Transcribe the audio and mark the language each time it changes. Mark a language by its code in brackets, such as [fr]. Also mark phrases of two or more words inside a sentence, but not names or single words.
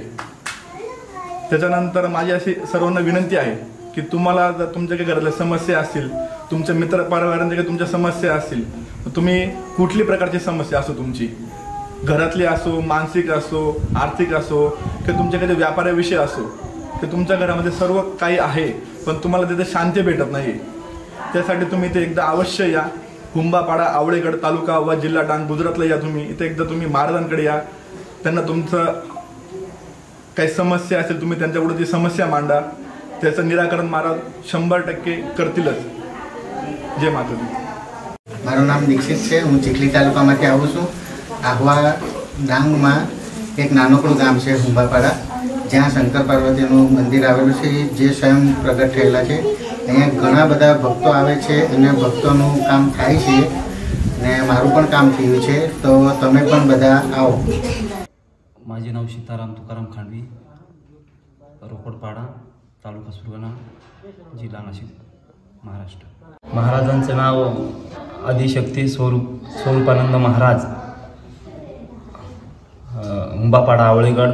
[mr] त्याच्यानंतर माझी अशी सर्वांना विनंती आहे की तुम्हाला जर तुमच्या काही घरातल्या समस्या असतील, तुमच्या मित्र परिवारांच्या काही तुमच्या समस्या असतील, तुम्ही कुठली प्रकारची समस्या असो, तुमची घरातली असो, मानसिक असो, आर्थिक असो, किंवा तुमच्या काही व्यापाराविषयी असो, ते तुमच्या घरामध्ये सर्व काही आहे पण तुम्हाला तिथे शांती भेटत नाही, त्यासाठी तुम्ही इथे एकदा अवश्य या। हुंबापाडा, आवळेगड, तालुका व, जिल्हा डांग, गुजरातला या तुम्ही। इथे एकदा तुम्ही महाराजांकडे या, त्यांना तुमचं काही समस्या असेल तुम्ही त्यांच्याकडे ती समस्या मांडा, त्याचं निराकरण महाराज 100% करतीलच। जय माता दी। [gu] મારું નામ દીક્ષિત છે। હું ચીખલી તાલુકામાંથી આવું છું। આહવા ડાંગમાં એક નાનકડું ગામ છે હુંબાપાડા, જ્યાં શંકર પાર્વતીનું મંદિર આવેલું છે, જે સ્વયં પ્રગટ થયેલા છે। અહીંયા ઘણા બધા ભક્તો આવે છે અને ભક્તોનું કામ થાય છે ને મારું પણ કામ થયું છે, તો તમે પણ બધા આવો। [mr] माझे नाव सीताराम तुकाराम खांडवी, रोकडपाडा, तालुका सुरगाणा, जिल्हा नाशिक, महाराष्ट्र। महाराजांचं नाव आदिशक्ती स्वरूपानंद महाराज, हुंबापाडा, आवळेगड।